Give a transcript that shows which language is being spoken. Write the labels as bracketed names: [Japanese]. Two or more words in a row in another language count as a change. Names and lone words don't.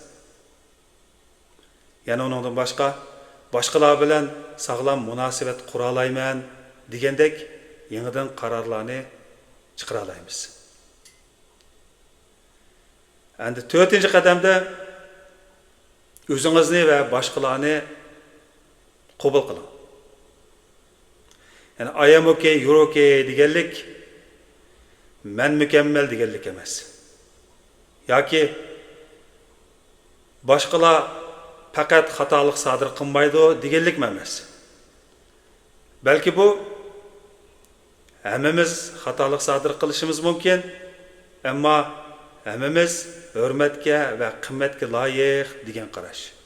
[Uzbek] Yani ondan başqa boshqalar bilan sog'lom munosabat qura olmayman degandek yangidan qarorlarni chiqara olamiz. Endi 4-qadamda o'zingizni va boshqalarni qabul qiling. Yani [English] I am okay, you're okay [Uzbek] deganlik men mükemmel deganlik emas. Yoki boshqalar faqat xatolik sodir qilmaydi deganlik emas. Balki bu hammamiz xatolik sodir qilishimiz mumkin, ammo hammamiz hurmatga va qimmatga loyiq degan qarash.